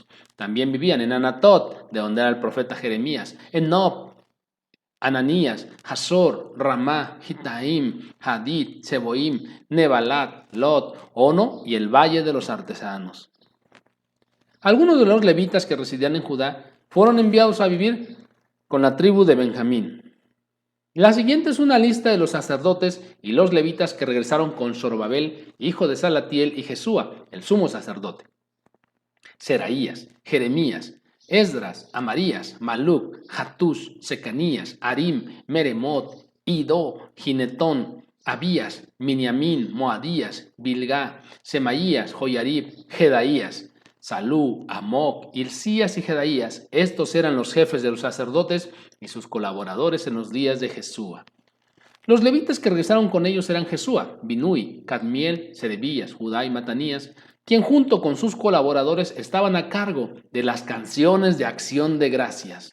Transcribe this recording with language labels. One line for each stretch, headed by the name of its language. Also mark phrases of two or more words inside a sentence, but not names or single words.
Spanish: También vivían en Anatot, de donde era el profeta Jeremías, en Nob, Ananías, Hazor, Ramá, Gitaim, Hadid, Seboim, Nebalat, Lot, Ono y el valle de los artesanos. Algunos de los levitas que residían en Judá fueron enviados a vivir con la tribu de Benjamín. La siguiente es una lista de los sacerdotes y los levitas que regresaron con Zorobabel, hijo de Salatiel, y Jesúa, el sumo sacerdote. Seraías, Jeremías, Esdras, Amarías, Maluc, Hatús, Secanías, Arim, Meremot, Idó, Ginetón, Abías, Miniamín, Moadías, Bilgá, Semaías, Joyarib, Jedaías, Salú, Amoc, Hilcías y Jedaías. Estos eran los jefes de los sacerdotes y sus colaboradores en los días de Jesúa. Los levitas que regresaron con ellos eran Jesúa, Binui, Cadmiel, Sedebías, Judá y Matanías, quien junto con sus colaboradores estaban a cargo de las canciones de acción de gracias.